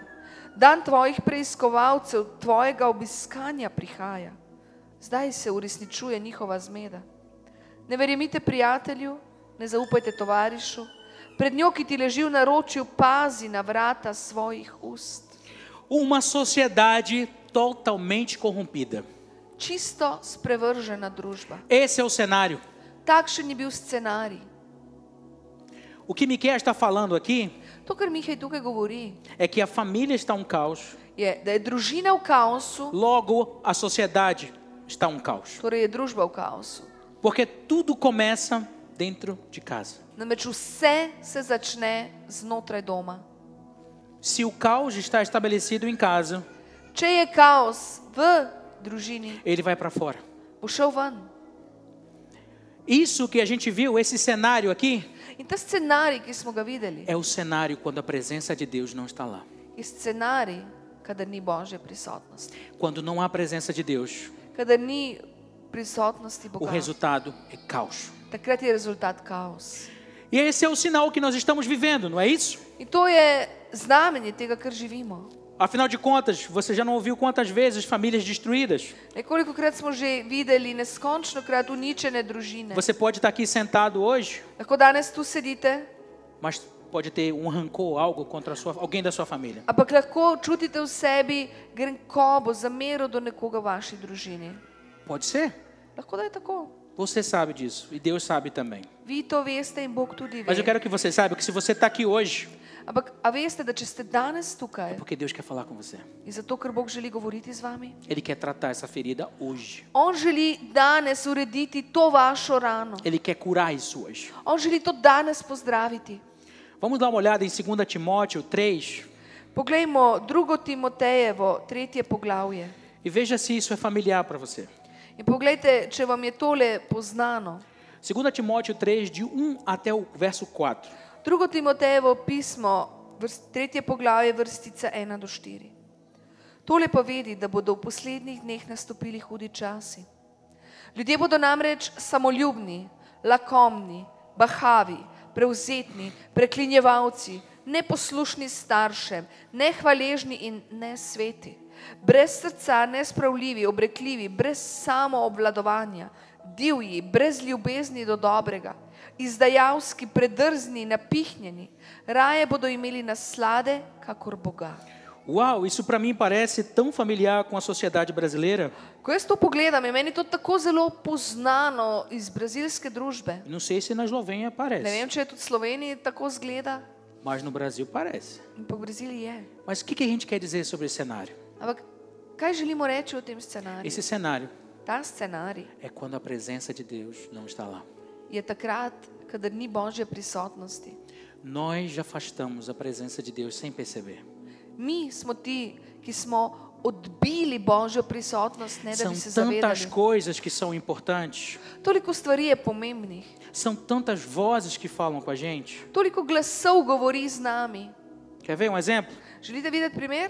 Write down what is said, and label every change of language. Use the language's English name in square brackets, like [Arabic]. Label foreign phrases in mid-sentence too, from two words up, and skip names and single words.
[Slovenian] Dan tvojih preiskovalcev, tvojega obiskanja prihaja. Zdaj se uresničuje njihova zmeda. Ne verjemite prijatelju, ne zaupajte tovarišu, pred njo, ki ti leži v naročju, pazi na vrata svojih ust. [Portuguese] Uma sociedade totalmente corrompida. [Slovenian] Čisto sprevržena družba. [Portuguese] Esse é o cenário. [Slovenian] Takšen je bil scenarij. [Portuguese] O que Miqueias está falando aqui [Slovenian] To, kar Mihej tukaj govori, [Portuguese] é que a família está um caos, [Slovenian] je, da je družina v kaosu, [Portuguese] logo a sociedade está um caos. [Slovenian] torej je družba v kaosu. [Portuguese] Porque tudo começa dentro de casa. [Slovenian] Namreč vse se začne znotraj doma. [Portuguese] Se o caos está estabelecido em casa, [Slovenian] Če je kaos v družini, [Portuguese] ele vai para fora. [Slovenian] bo šel ven. [Portuguese] Isso que a gente viu, esse cenário aqui, [Slovenian] In ta scenarij, ki smo ga videli, [Portuguese] é o cenário quando a presença de Deus não está lá. [Slovenian] je scenarij, kadar ni Božje prisotnosti. [Portuguese] Quando não há presença de Deus, [Slovenian] Kadar ni prisotnosti [Portuguese] o [Slovenian] Boga, [Portuguese] resultado é caos. [Slovenian] takrat je rezultat kaos. [Portuguese] E esse é o sinal que nós estamos vivendo, não é isso? [Slovenian] In to je znamenje tega, kar živimo. [Portuguese] Afinal de contas, você já não ouviu quantas vezes famílias destruídas? [Slovenian] Nekolikokrat smo že videli neskončnokrat uničene družine. [Portuguese] Você pode estar aqui sentado hoje, [Slovenian] Lahko danes tu sedite, [Portuguese] mas pode ter um rancor, algo contra alguém da sua família. [Slovenian] ampak lahko čutite v sebi grenkobo, zamero do nekoga v vaši družini. [Portuguese] Pode ser. [Slovenian] Lahko da je tako. [Portuguese] Você sabe disso e Deus sabe também. [Slovenian] Vi to veste in Bog tudi [Portuguese] Mas eu [Slovenian] ve. [Portuguese] quero que você saiba que se você está aqui hoje, [Slovenian] Ampak a veste, da če ste danes [Portuguese] é [Slovenian] tukaj, [Portuguese] porque Deus quer falar com você. [Slovenian] je zato, ker Bog želi govoriti z vami. [Portuguese] Ele quer tratar essa ferida hoje. [Slovenian] On želi danes urediti to vašo rano. [Portuguese] Ele quer curar isso hoje. [Slovenian] On želi to danes pozdraviti. [Portuguese] Vamos dar uma olhada em 2 Timóteo 3 [Slovenian] Poglejmo 2. Timotejevo, 3. poglavje. [Portuguese] e veja se isso é familiar para você. [Slovenian] In poglejte, če vam je tole poznano. [Portuguese] 2 Timóteo 3, de 1 até o verso 4. [Slovenian] 2. Timotejevo pismo, 3. poglavje, vrstica 1 do 4. Tole pa vedi, da bodo v poslednjih dneh nastopili hudi časi. Ljudje bodo namreč samoljubni, lakomni, bahavi, prevzetni, preklinjevalci, neposlušni staršem, nehvaležni in nesveti, brez srca, nespravljivi, obrekljivi, brez samoobvladovanja, divji, brez ljubezni do dobrega, izdajalski, predrzni, napihnjeni, raje bodo imeli naslade, kakor Boga. [Portuguese] Uau, isso para mim parece tão familiar com a sociedade brasileira. [Slovenian] Ko jaz to pogledam, je meni to tako zelo poznano iz brazilske družbe. [Portuguese] Não sei se na Eslovênia [Slovenian] Ne [Portuguese] parece, [Slovenian] vem, če je tudi v Sloveniji tako zgleda, [Portuguese] mas no Brasil parece. [Slovenian] in pa v Braziliji je. [Portuguese] Mas o que a gente quer dizer sobre esse cenário? [Slovenian] Ampak kaj želimo reči o tem scenariju? [Portuguese] Esse cenário [Slovenian] Ta scenarij [Portuguese] é quando a presença de Deus não está lá. [Slovenian] je takrat, kadar ni Božje prisotnosti. [Portuguese] Nós já afastamos a presença de Deus sem perceber. [Slovenian] Mi smo ti, ki smo odbili Božjo prisotnost, ne da [Portuguese] São [Slovenian] bi se [Portuguese] tantas [Slovenian] zavedali. [Portuguese] coisas que são importantes. [Slovenian] Toliko stvari je pomembnih, [Portuguese] São tantas vozes que falam com a gente. [Slovenian] toliko glasov govori z nami. [Portuguese] Quer ver um exemplo? [Slovenian] Želite videti primer?